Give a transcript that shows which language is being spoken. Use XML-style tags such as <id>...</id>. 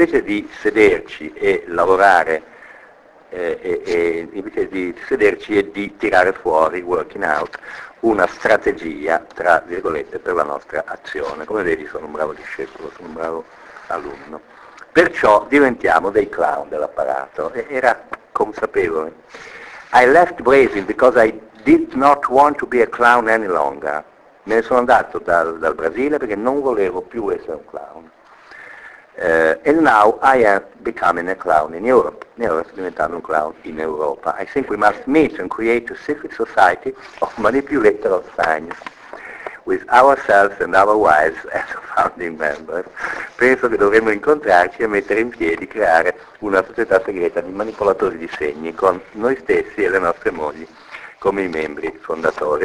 <it>Invece di sederci e lavorare, invece di sederci e di tirare fuori,</it> <en>working out,</en> <it>una strategia, tra virgolette, per la nostra azione. Come vedi, sono un bravo discepolo, sono un bravo alunno. Perciò diventiamo dei clown dell'apparato. Era consapevole.</it> <en>I left Brazil because I did not want to be a clown any longer.</en> <it>Me ne sono andato dal Brasile perché non volevo più essere un clown.</it> <en>And now I am becoming a clown in Europe.</en> <it>E ora sto diventando un clown in Europa.</it> <en>I think we must meet and create a secret society of manipulatable signs with ourselves and our wives as founding members.</en> <it>Penso che dovremmo incontrarci e mettere in piedi, creare una società segreta di manipolatori di segni con noi stessi e le nostre mogli come i membri fondatori.</it>